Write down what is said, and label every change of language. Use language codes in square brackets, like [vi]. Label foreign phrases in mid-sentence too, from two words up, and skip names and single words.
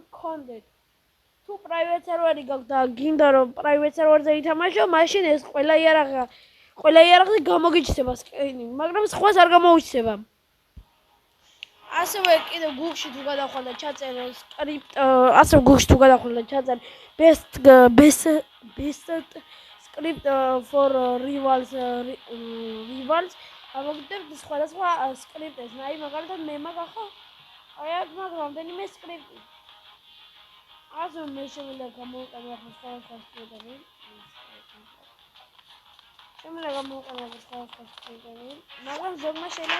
[ka] გქონდეთ თუ [en] private server-ი [ka] გაქვთ და გინდა რომ [en] private server-ზე [ka] ითამაშო მაშინ ეს ყველა იარაღზე გამოგიჩნდება სკინი მაგრამ სხვას არ გამოუჩნდება ასევე კიდევ Google-ში თუ გადახვალ და ჩაწერე script ასევე Google-ში თუ გადახვალ და ჩაწერე [en] best script for rivals [ka] ამოგდებთ სხვადასხვა script-ს აი მაგალითად მე მაგახო აი აქ მაგრამ რამდენიმე script-ი ასე მე შემიძლია გამოვიყენო ახლა სხვადასხვა script-ები მაგრამ ზოგმა შეიძლება